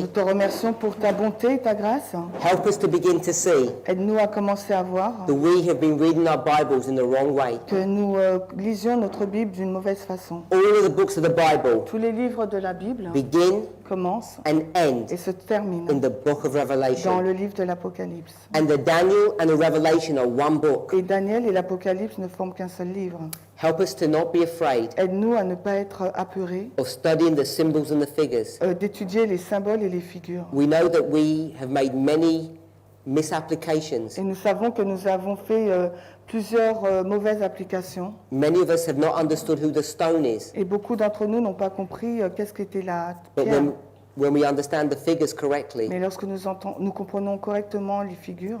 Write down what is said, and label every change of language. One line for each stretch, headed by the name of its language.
French: nous te remercions pour ta bonté et ta grâce.
English: Help us to begin to see
French: Aide-nous à commencer à voir
English: that we have been reading our Bibles in the wrong way.
French: que nous lisions notre Bible d'une mauvaise façon.
English: All of the books of the Bible
French: Tous les livres de la Bible
English: begin
French: commencent
English: and end
French: et se terminent
English: in the book of
French: dans
English: Revelation.
French: le livre de l'Apocalypse.
English: And the Daniel and the Revelation are one book.
French: Et Daniel et l'Apocalypse ne forment qu'un seul livre.
English: Help us to not be afraid
French: Aide-nous à ne pas être apeurés,
English: of studying the symbols and the figures.
French: d'étudier les symboles et les figures.
English: We know that we have made many misapplications.
French: Et nous savons que nous avons fait plusieurs mauvaises applications.
English: Many of us have not understood who the stone is.
French: Et beaucoup d'entre nous n'ont pas compris qu'est-ce qu'était la
English: But
French: pierre.
English: when we understand the figures correctly,
French: Mais lorsque nous comprenons correctement les figures,